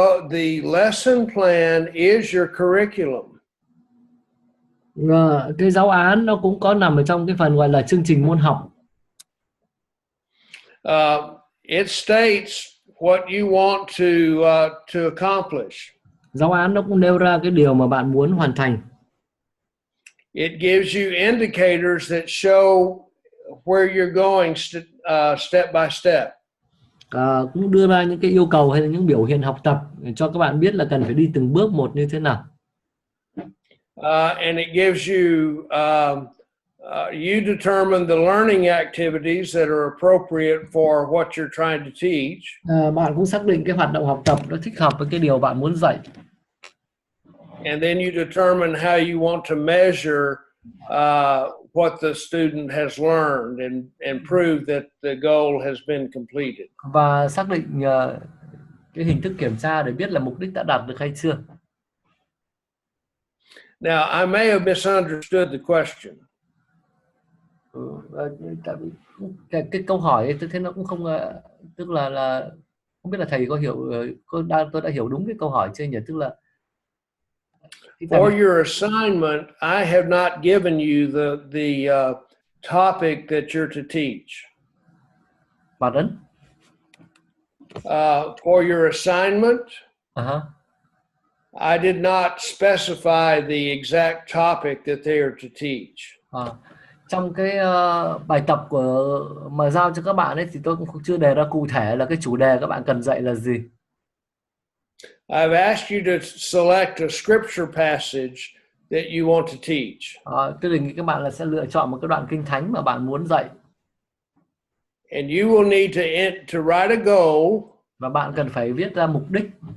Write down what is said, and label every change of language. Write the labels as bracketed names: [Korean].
[English] The lesson plan is your curriculum. [Vietnamese] Cái giáo án nó cũng có nằm ở trong cái phần gọi là chương trình môn học. [English] It states what you want to accomplish. [Vietnamese] Giáo án nó cũng nêu ra cái điều mà bạn muốn hoàn thành. [English] It gives you indicators that show where you're going step by step. [Vietnamese] Cũng đưa ra những cái yêu cầu hay là những biểu hiện học tập để cho các bạn biết là cần phải đi từng bước một như thế nào. [English] And it gives you you determine the learning activities that are appropriate for what you're trying to teach. [Vietnamese] Bạn cũng xác định cái hoạt động học tập nó thích hợp với cái điều bạn muốn dạy. [English] And then you determine how you want to measure what the student has learned and prove that the goal has been completed. [Vietnamese] Và xác định cái hình thức kiểm tra để biết là mục đích đã đạt được hay chưa. [English] Now, I may have misunderstood the question. [Vietnamese] Tại vì cái câu hỏi ấy, tôi thấy nó cũng không, tức là không biết là thầy có hiểu, tôi đã hiểu đúng cái câu hỏi chưa nhỉ? Tức là [English] for your assignment, I have not given you the topic that you're to teach. Pardon? For your assignment, Uh-huh. I did not specify the exact topic that they are to teach. [Vietnamese] Trong cái bài tập mà giao cho các bạn ấy thì tôi cũng chưa đề ra cụ thể là cái chủ đề các bạn cần dạy là gì. [English] I've asked you to select a scripture passage that you want to teach. [Vietnamese] Tôi đề nghị các bạn là sẽ lựa chọn một cái đoạn kinh thánh mà bạn muốn dạy. [English] And you will need to write a goal. [Vietnamese] Và bạn cần phải viết ra mục đích.